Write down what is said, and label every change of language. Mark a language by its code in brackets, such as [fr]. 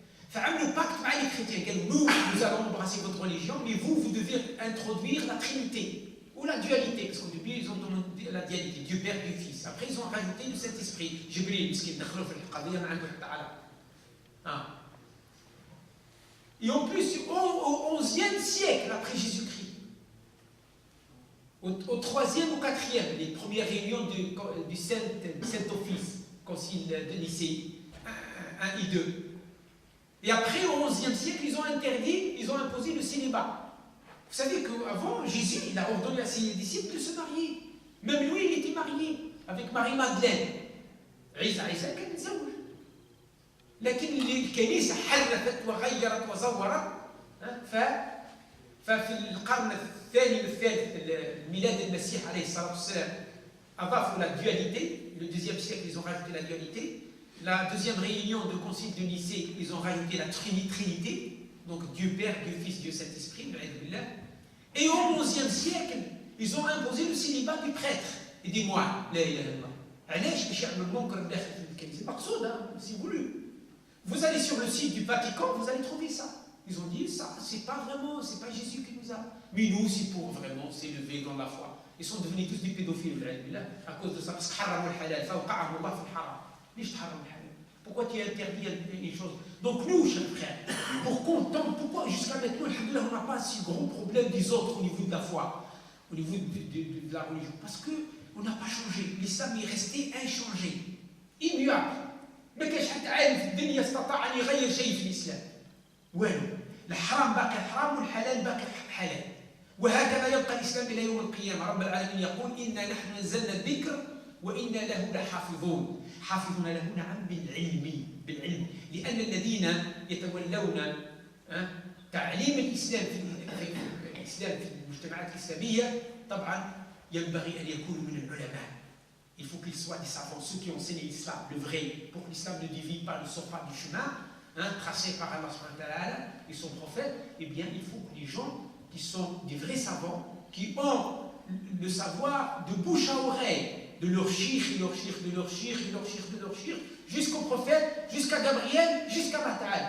[fr] فعملوا pacte مع les chrétiens. قالوا nous allons embrasser votre religion, mais vous devez introduire la Trinité ou la dualité, parce qu'au début ils ont demandé la dualité, Dieu Père, Dieu Fils. Après ils ont rajouté le Saint-Esprit. [ar] Jibril, [fr] parce qu'ils [ar] دخلوا في القضية ما عنده حتى علاقة. [fr] Et en plus, au 11e siècle après Jésus-Christ, au 3e ou 4e, les premières réunions du Saint-Office, Concile de Nicée 1 et 2. Et après, au 11e siècle, ils ont imposé le célibat. Vous savez qu'avant, Jésus, il a ordonné à ses disciples de se marier. Même lui, il était marié avec Marie-Madeleine. [ar] عيسى كان متزوج. لكن الكنيسة حرفت وغيرت وزورت. ففي القرن الثاني والثالث ميلاد المسيح عليه الصلاة والسلام أضافوا [fr] la dualité. Le 2e siècle, ils ont rajouté la dualité. La 2e réunion de concile de Nicée, ils ont rajouté la Trinité, donc Dieu Père, Dieu Fils, Dieu Saint-Esprit. Et au 11e siècle, ils ont imposé le célibat du prêtre et des moines. [ar] La ilaha illallah. علاش باش يعملوا المنكر داخل في الكنيسة؟ مقصود، [fr] c'est voulu. Vous allez sur le site du Vatican, vous allez trouver ça. Ils ont dit ça, c'est pas Jésus qui nous a. Mais nous, c'est pour vraiment s'élever dans la foi. Ils sont devenus tous des pédophiles à cause de ça. Parce que [ar] حرموا الحلال فوقعهم الله في الحرام. ليش تحرم الحلال؟ [fr] Pourquoi tu interdis les choses? Donc nous, chers frères, pourquoi jusqu'à maintenant, alhamdoulilah, on n'a pas si gros problème des autres au niveau de la foi, au niveau de la religion? Parce qu'on n'a pas changé. L'islam est resté inchangé, immuable. [ar] ما كاينش حتى عالم في الدنيا استطاع ان يغير شيء في الاسلام. والو. الحرام باقي حرام والحلال باقي حلال. وهكذا يبقى الاسلام الى يوم القيامه. رب العالمين يقول انا نحن نزلنا الذكر وانا له لحافظون. حافظون له نعم بالعلم لان الذين يتولون تعليم الاسلام في المجتمعات الاسلاميه طبعا ينبغي ان يكونوا من العلماء. [fr] Il faut qu'ils soient des savants, ceux qui ont enseigné l'islam, le vrai, pour que l'islam ne divise pas, ne sorte pas du chemin tracé par Allah et son prophète. Eh bien, il faut que les gens qui sont des vrais savants, qui ont le savoir de bouche à oreille, de leur shir, de leur shir, jusqu'au prophète, jusqu'à Gabriel, jusqu'à Mata'al.